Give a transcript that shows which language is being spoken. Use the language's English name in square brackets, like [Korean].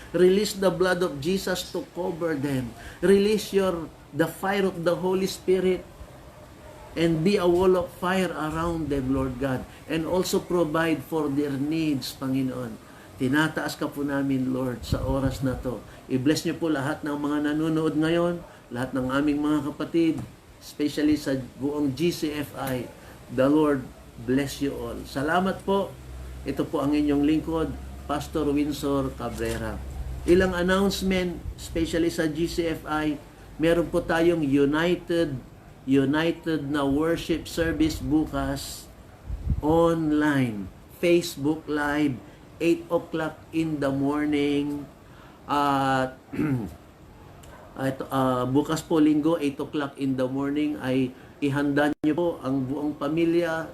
[English] Release the blood of Jesus to cover them. Release the fire of the Holy Spirit and be a wall of fire around them, Lord God. And also provide for their needs, Panginoon. [Filipino] Tinataas ka po namin, Lord, sa oras na to. I-bless niyo po lahat ng mga nanonood ngayon, lahat ng aming mga kapatid, especially sa buong GCFI. [English] The Lord bless you all. [Filipino] Salamat po. Ito po ang inyong lingkod, Pastor Windsor Cabrera. Ilang announcement, especially sa GCFI, meron po tayong United na worship service bukas online. [English] Facebook Live, 8 o'clock in the morning. [Filipino] At bukas po linggo, [English] 8 o'clock in the morning [Filipino] ay ihanda niyo po ang buong pamilya.